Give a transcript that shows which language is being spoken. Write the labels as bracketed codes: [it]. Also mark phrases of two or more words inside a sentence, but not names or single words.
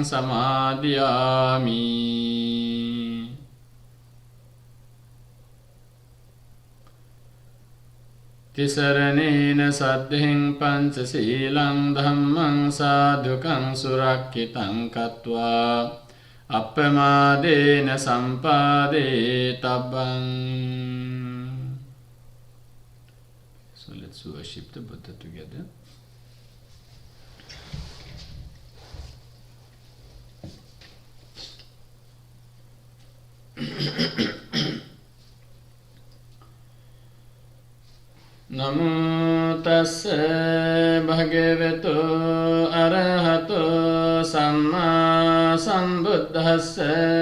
[pi] samādhiyāmi, Tisaranena saddhiṃ pañcasīlaṃ dhammaṃ sādhukaṃ surakkitaṃ kattvā appamādena sampādetabaṃ. [en] let's worship the Buddha together. [pi] Namo tassa bhagavato arahato samma sambuddhassa.